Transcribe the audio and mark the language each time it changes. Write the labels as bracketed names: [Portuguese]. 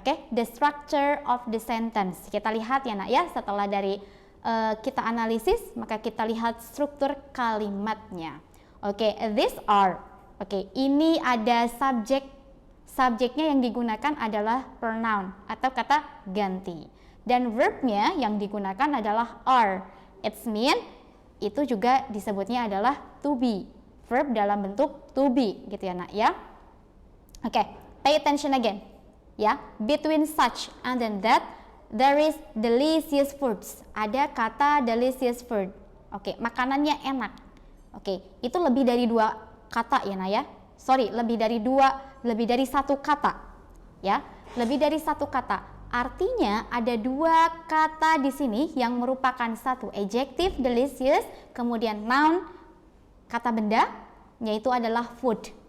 [English] The structure of the sentence. [Indonesian] Kita lihat ya nak ya, setelah dari kita analisis, maka kita lihat struktur kalimatnya. [English] These are. [Indonesian] Ini ada subjeknya yang digunakan adalah pronoun atau kata ganti. Dan verbnya yang digunakan adalah are. [English] It's mean, [Indonesian] itu juga disebutnya adalah to be. Verb dalam bentuk to be, gitu ya nak ya. [English] Pay attention again. Ya, between such and then that, there is delicious foods. [Indonesian] Ada kata delicious food. Makanannya enak. Itu lebih dari dua kata ya nak ya. Lebih dari satu kata. Ya, lebih dari satu kata. Artinya ada dua kata di sini yang merupakan satu adjective delicious, kemudian noun kata benda, yaitu adalah food.